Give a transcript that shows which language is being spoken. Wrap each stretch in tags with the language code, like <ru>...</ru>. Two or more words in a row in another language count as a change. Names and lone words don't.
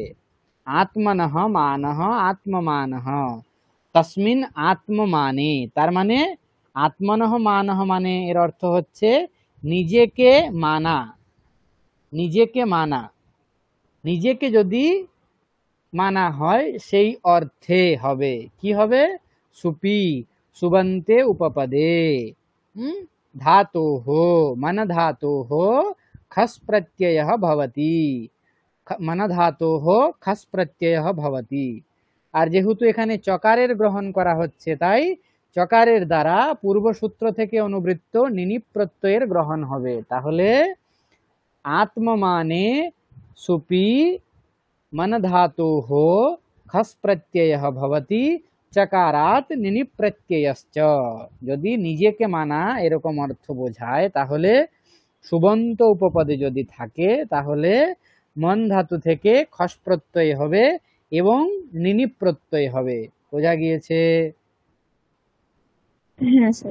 <sa>আত্মনঃ মানঃ আত্মমানঃ তস্মিন আত্মমানে,</sa> <bn>তার মানে</bn> <sa>আত্মনঃ মানঃ</sa> <bn>মানে এর অর্থ হচ্ছে নিজেকে মানা। নিজেকে মানা, নিজেকে যদি মানা হয় সেই অর্থে হবে। কি হবে?</bn> <sa>সুপি সুবন্তে উপপদে धातोः मन धातोः खस प्रत्ययः भवति। मन धातोः खस प्रत्ययः भवति।</sa> <bn>আর যেহেতু এখানে চকারের গ্রহণ করা হচ্ছে তাই চকারের দ্বারা পূর্বসূত্র থেকে অনুবৃত্ত নিনি প্রত্যয়ের গ্রহণ হবে।</bn> <sa>তাহলে आत्ममाने सुपि मन धातोः खस प्रत्ययः भवति चकारात निनि प्रत्ययश्च।</sa> <bn>যদি নিজেকে মানা এরকম অর্থ বোঝায় তাহলে সুবন্ত উপপদে যদি থাকে তাহলে মন ধাতু থেকে খস প্রত্যয় হবে এবং নিনি প্রত্যয় হবে। বোঝা গিয়েছে? হ্যাঁ স্যার।</bn>